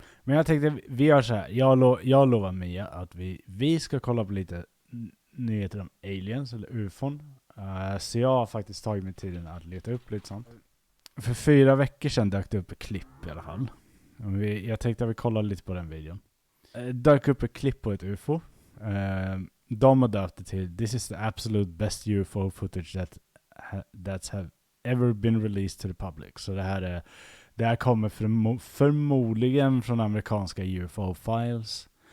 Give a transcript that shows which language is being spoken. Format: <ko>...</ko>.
<sv>Men jag tänkte, vi gör så här. Jag lovar Mia att vi ska kolla på lite nyheter om aliens eller UFOn. Så jag har faktiskt tagit mig tiden att leta upp lite sånt. För 4 veckor sedan dök det upp ett klipp i alla fall. Jag tänkte att vi kollar lite på den videon. Dök upp ett klipp på ett UFO. De har döpt det till</sv> <en>"This is the absolute best UFO footage that's have ever been released to the public."</en> <sv>Så det här kommer förmodligen från amerikanska UFO-files.</sv>